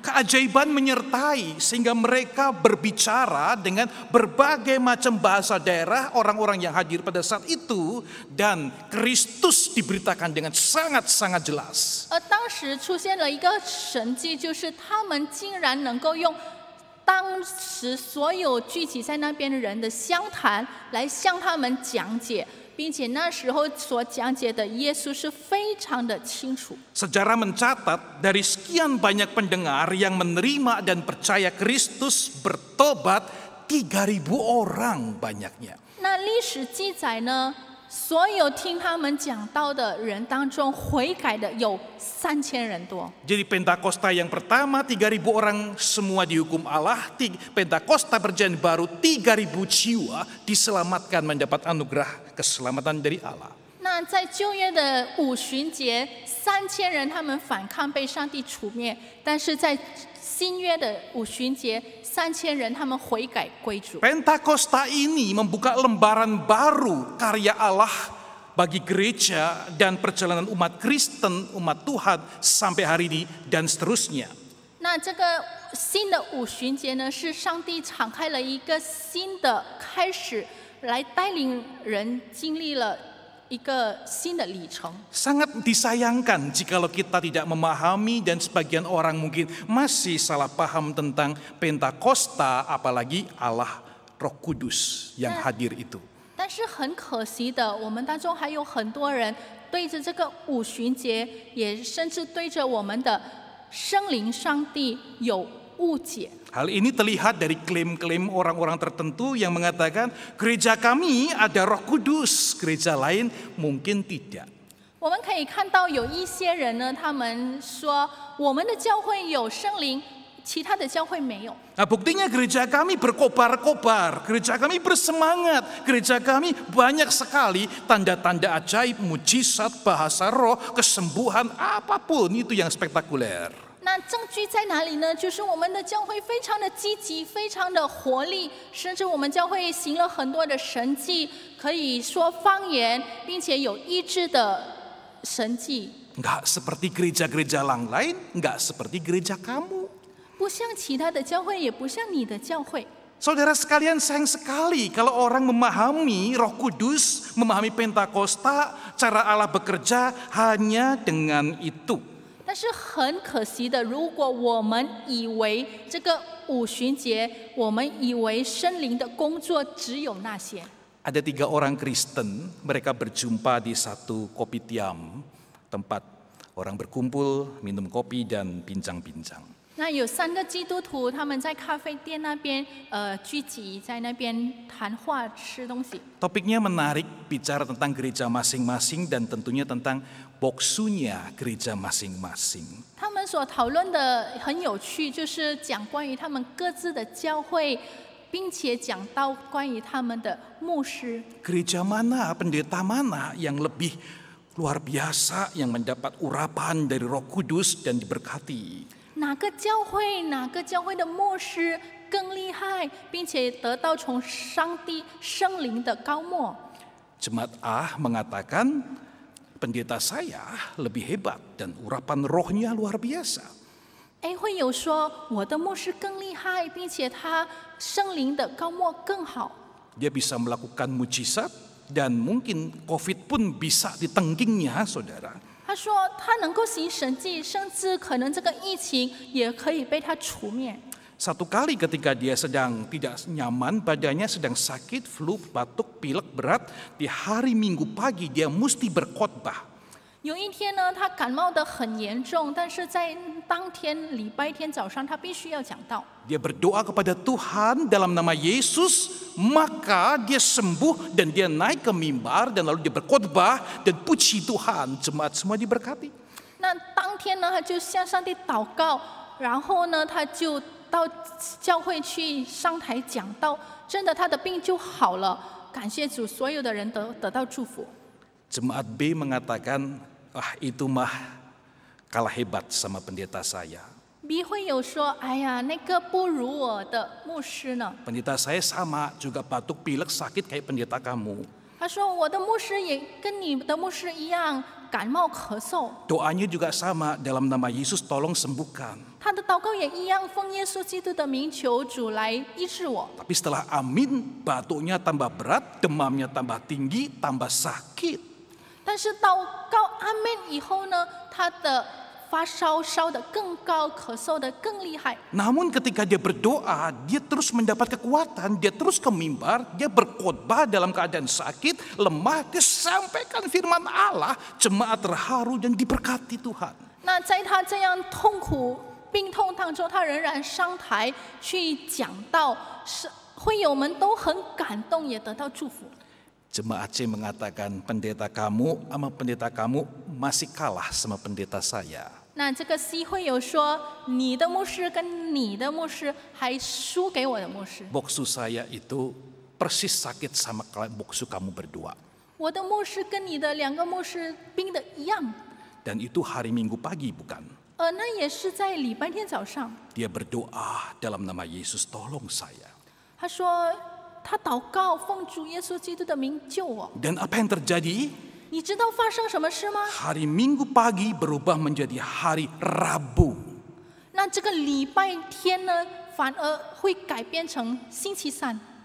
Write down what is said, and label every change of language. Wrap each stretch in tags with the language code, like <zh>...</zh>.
<id>Keajaiban menyertai sehingga mereka berbicara dengan berbagai macam bahasa daerah orang-orang yang hadir pada saat itu, dan Kristus diberitakan dengan sangat-sangat jelas.</id> <zh>而当时出现了一个神迹，就是他们竟然能够用当时所有聚集在那边的人的相谈来向他们讲解，并且那时候所讲解的耶稣是非常的清楚。</zh> <id>Sejarah mencatat dari sekian banyak pendengar yang menerima dan percaya Kristus bertobat 3.000 orang banyaknya.</id> <zh>那历史记载呢，所有听他们讲道的人当中，悔改的有3000人多。</zh> <id>Jadi Pentakosta yang pertama 3.000 orang semua dihukum Allah. Pentakosta perjanjian baru 3.000 jiwa diselamatkan mendapat anugerah keselamatan dari Allah.</id> <zh>那在旧约的五旬节，3000人他们反抗被上帝除灭，但是在新约的五旬节，3000人他们悔改归主。</zh> <id>Pentakosta ini membuka lembaran baru karya Allah bagi gereja dan perjalanan umat Kristen, umat Tuhan sampai hari ini dan seterusnya.</id> <zh>那这个新的五旬节呢，是上帝敞开了一个新的开始，来带领人经历了一个新的里程。</zh> <id>Sangat disayangkan jikalau kita tidak memahami dan sebagian orang mungkin masih salah paham tentang Pentakosta, apalagi Allah Roh Kudus yang hadir itu.</id> <zh>但是很可惜的，我们当中还有很多人对着这个五旬节，也甚至对着我们的圣灵上帝有误解。</zh> <id>Hal ini terlihat dari klaim-klaim orang-orang tertentu yang mengatakan gereja kami ada Roh Kudus, gereja lain mungkin tidak.</id> <zh>我们可以看到有一些人呢，他们说我们的教会有圣灵，其他的教会没有。</zh> <id>Nah, buktinya gereja kami berkobar-kobar, gereja kami bersemangat, gereja kami banyak sekali tanda-tanda ajaib, mujizat, bahasa roh, kesembuhan, apapun itu yang spektakuler.</id> <zh>那证据在哪里呢？就是我们的教会非常的积极，非常的活力，甚至我们教会行了很多的神迹，可以说方言，并且有医治的神迹。</zh> <id>Enggak seperti gereja-gereja lain, enggak seperti gereja kamu.</id> <zh>不像其他的教会，也不像你的教会。</zh> <id>Saudara sekalian, sayang sekali kalau orang memahami Roh Kudus, memahami Pentakosta, cara Allah bekerja hanya dengan itu.</id> <zh>但是很可惜的，如果我们以为这个五旬节，我们以为圣灵的工作只有那些。</zh> <id>Ada 3 orang Kristen, mereka berjumpa di satu kopitiam, tempat orang berkumpul, minum kopi dan bincang-bincang.</id> <zh>那有3个基督徒，他们在咖啡店那边聚集，在那边谈话吃东西。</zh> <id>Topiknya menarik, bicara tentang gereja masing-masing dan tentunya tentang boksunya gereja masing-masing.</id> <zh>他们所讨论的很有趣，就是讲关于他们各自的教会，并且讲到关于他们的牧师。</zh> <id>Gereja mana, pendeta mana yang lebih luar biasa, yang mendapat urapan dari Roh Kudus dan diberkati.</id> <zh>哪个教会的牧师更厉害，并且得到从上帝圣灵的高莫？</zh> <id>Jemaat A mengatakan pendeta saya lebih hebat dan urapan rohnya luar biasa.</id> <zh>A 会有说我的牧师更厉害，并且他圣灵的高莫更好。</zh> <id>Dia bisa melakukan mujizat dan mungkin COVID pun bisa ditengkingnya, saudara.</id> <zh>他说他能够行神迹，甚至可能这个疫情也可以被他除灭。</zh> <id>Satu kali ketika dia sedang tidak nyaman, badannya sedang sakit, flu, batuk, pilek berat, di hari Minggu pagi dia mesti berkhotbah.</id> <zh>有一天呢，他感冒得很严重，但是在当天礼拜天早上，他必须要讲道。</zh> <id>Dia berdoa kepada Tuhan dalam nama Yesus, maka dia sembuh dan dia naik ke mimbar dan lalu dia berkhotbah dan puji Tuhan, jemaat semua diberkati.</id> <zh>那当天呢，他就向上帝祷告，然后呢，他就到教会去上台讲道，真的他的病就好了。感谢主，所有的人得到祝福。</zh> <id>Jemaat B mengatakan, wah itu mah kalah hebat sama pendeta saya.</id> <zh>B 会有说，哎呀，那个不如我的牧师呢。</zh> <id>Pendeta saya sama, juga batuk pilek sakit kayak pendeta kamu.</id> <zh>他说，我的牧师也跟你的牧师一样，感冒咳嗽，</zh> <id>Doanya juga sama, dalam nama Yesus tolong sembuhkan.</id> <zh>他的祷告也一样，奉耶稣基督的名求主来医治我。</zh> <id>Tapi setelah amin, batuknya tambah berat, demamnya tambah tinggi, tambah sakit.</id> <zh>但是祷告阿门以后呢，他的发烧烧得更高，咳嗽得更厉害。</zh> <id>Namun ketika dia berdoa, dia terus mendapat kekuatan, dia terus ke mimbar, dia berkhotbah dalam keadaan sakit, lemah, dia sampaikan firman Allah, jemaat terharu dan diberkati Tuhan.</id> <zh>那在他这样痛苦病痛当中，他仍然上台去讲道，是会友们都很感动，也得到祝福。</zh> <id>Jemaat C mengatakan pendeta kamu sama pendeta kamu masih kalah sama pendeta saya.</id> <zh>那这个 C 会友说，你的牧师跟你的牧师还输给我的牧师。</zh> <id>Boksu saya itu persis sakit sama boksu kamu berdua.</id> <zh>我的牧师跟你的两个牧师病的一样。</zh> <id>Dan itu hari Minggu pagi bukan?</id> <zh>那也是在礼拜天早上。</zh> <id>Dia berdoa dalam nama Yesus tolong saya.</id> <zh>他说他祷告奉主耶稣基督的名救我。</zh> <id>Dan apa yang terjadi?</id> <zh>你知道发生什么事吗？</zh> <id>Hari Minggu pagi berubah menjadi hari Rabu.</id> <zh>那这个礼拜天呢，反而会改变成星期三。</zh>